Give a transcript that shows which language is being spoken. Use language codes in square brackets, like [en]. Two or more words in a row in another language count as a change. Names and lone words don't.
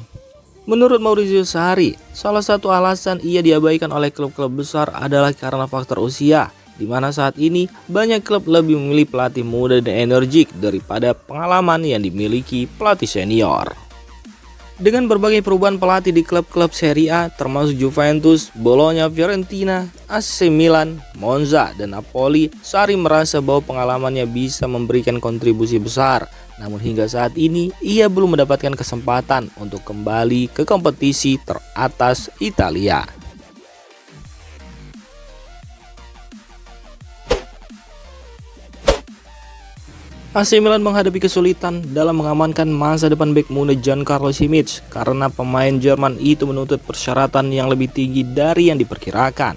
[id] Menurut Maurizio Sarri, salah satu alasan ia diabaikan oleh klub-klub besar adalah karena faktor usia, di mana saat ini banyak klub lebih memilih pelatih muda dan energik daripada pengalaman yang dimiliki pelatih senior. Dengan berbagai perubahan pelatih di klub-klub Serie A termasuk Juventus, Bologna, Fiorentina, AC Milan, Monza, dan Napoli, Sarri merasa bahwa pengalamannya bisa memberikan kontribusi besar. Namun hingga saat ini, ia belum mendapatkan kesempatan untuk kembali ke kompetisi teratas Italia. AC Milan menghadapi kesulitan dalam mengamankan masa depan bek muda Giancarlo Simic karena pemain Jerman itu menuntut persyaratan yang lebih tinggi dari yang diperkirakan.